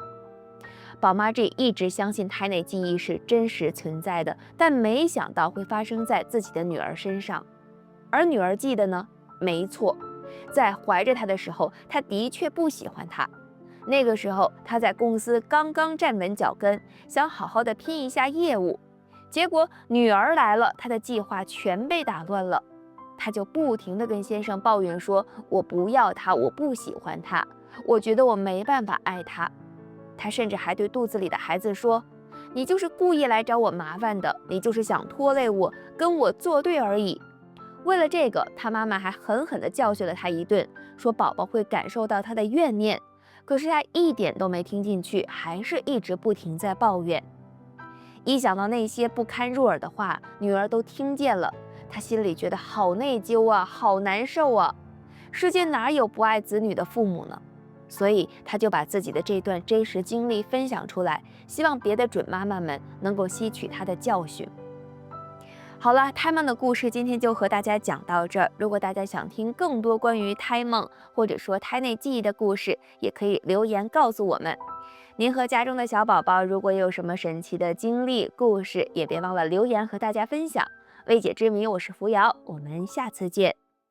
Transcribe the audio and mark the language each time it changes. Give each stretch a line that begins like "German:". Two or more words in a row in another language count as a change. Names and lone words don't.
Chinese: 寶媽 G 一直相信胎內記憶是真實存在的，但沒想到會發生在自己的女兒身上。而女兒記得呢？沒錯，在懷着她的時候，她的確不喜歡她。那個時候，她在公司剛剛站穩腳跟，想好好的拼一下業務。結果女兒來了，她的計劃全被打亂了。她就不停地跟先生抱怨說：“我不要他，我不喜歡他，我覺得我沒辦法愛他。” 她甚至還對肚子裡的孩子說：“你就是故意來找我麻煩的，你就是想拖累我，跟我作對而已。” 為了這個，她媽媽還狠狠地教訓了她一頓，說寶寶會感受到她的怨念。可是她一點都沒聽進去，還是一直不停在抱怨。一想到那些不堪入耳的話，女兒都聽見了，她心裡覺得好內疚啊，好難受啊。世界哪有不愛子女的父母呢？所以她就把自己的這段真實經歷分享出來，希望別的準媽媽們能夠吸取她的教訓。好了，胎夢的故事今天就和大家講到這兒。如果大家想听更多關於胎夢或者說胎內記憶的故事，也可以留言告訴我們。您和家中的小寶寶如果有什麼神奇的經歷故事，也別忘了留言和大家分享。未解之謎，我是扶搖，我們下次見。